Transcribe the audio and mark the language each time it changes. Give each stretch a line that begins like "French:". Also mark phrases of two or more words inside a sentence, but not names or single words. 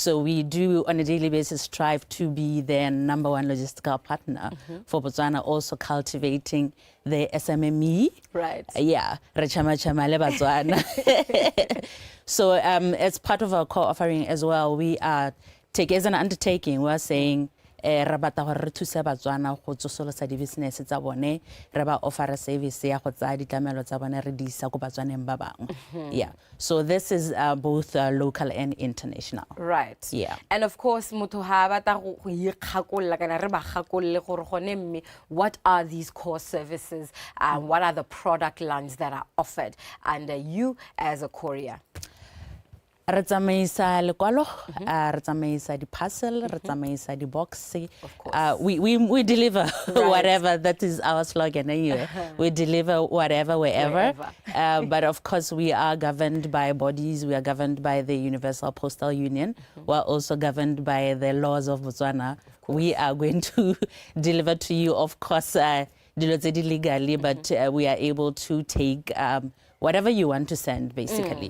English: So we do on a daily basis strive to be their #1 logistical partner for Botswana, also cultivating the SMME. Right. Yeah. So as part of our core offering as well, we are as an undertaking, we are saying
Tswana: rabata gore re thuse Batswana go tsosolosa di business tsa bone, re ba
English: offer service
Tswana: ya go tsaya ditlamelo tsa bone re di isa go Batswaneng ba bang.
English: Yeah. So this is both local and international. Right. Yeah. And of course,
Tswana: motho ha bata go ikgakolla kana re ba gakolle gore gone mme
English: what are these core services? What are the product lines that are offered under you as a courier?
Tswana: Re tsamaisa lekwalo, re tsamaisa di parcel, re tsamaisa di box.
English: We deliver whatever, that is our slogan anyway. We deliver whatever, wherever. But of course we are governed by bodies, we are governed by the Universal Postal Union. We are also governed by the laws of Botswana. We are going to deliver to you, of course, legally, but we are able to take whatever you want to send, basically.